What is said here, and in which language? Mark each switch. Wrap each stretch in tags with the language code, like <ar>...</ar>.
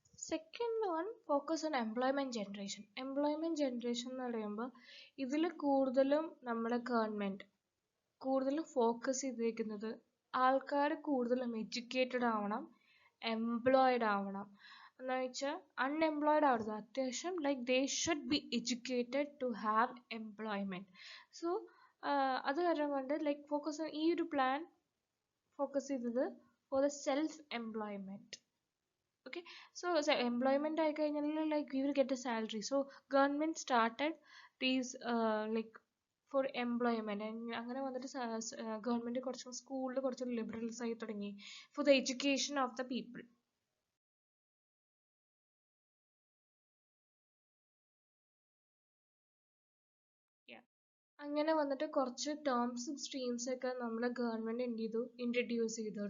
<en>Second one focus on employment generation.</en> <ml>Employment generation എന്ന് പറയുമ്പോൾ ഇതിൽ കൂടുതലും നമ്മുടെ ഗവൺമെന്റ് കൂടുതലും ഫോക്കസ് ചെയ്തിരിക്കുന്നത് ആൾക്കാർ കൂടുതലും എഡ്യൂക്കേറ്റഡ് ആവണം, എംപ്ലോയിഡ് ആവണം. എന്ന് വെച്ചാൽ അൺഎംപ്ലോയിഡ് ആവരുത്, അത്യാവശ്യം</ml> <en>Like they should be educated to have employment.</en> <ml>So അത് കാരണം കൊണ്ട് ലൈക്ക് ഫോക്കസ് ഈ ഒരു പ്ലാൻ ഫോക്കസ് ചെയ്തത്</ml> <en>For the self employment. Okay, so employment</en> <ml>ആയി കഴിഞ്ഞാൽ</ml> <en>like you will get a salary. So government started these like for employment.</en> <ml>അങ്ങനെ വന്നിട്ട് ഗവൺമെന്റ് കുറച്ചും സ്കൂളിൽ കുറച്ചും ലിബറൽസ് ആയി തുടങ്ങി</ml> <en>for the education of the people.</en> <ml>അങ്ങനെ വന്നിട്ട് കുറച്ച് ടേംസും സ്ട്രീംസ് ഒക്കെ നമ്മുടെ ഗവൺമെന്റ് എന്ത് ചെയ്തു, ഇൻട്രൊഡ്യൂസ് ചെയ്തു.</ml>